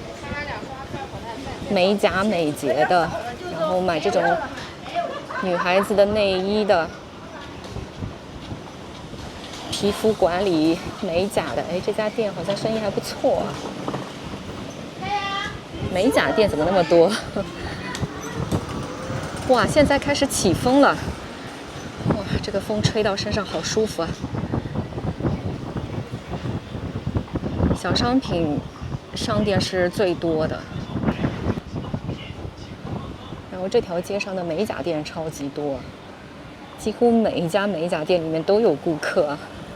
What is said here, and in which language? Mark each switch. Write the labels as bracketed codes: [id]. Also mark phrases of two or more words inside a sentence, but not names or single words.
[zh] 美甲美睫的，然後買這種女孩子的內衣的，皮膚管理美甲的。哎，這家店好像生意還不錯啊。美甲店怎麼那麼多？哇，現在開始起風了！哇，這個風吹到身上好舒服啊！小商品商店是最多的，然後這條街上的美甲店超級多，幾乎每一家美甲店裡面都有顧客啊。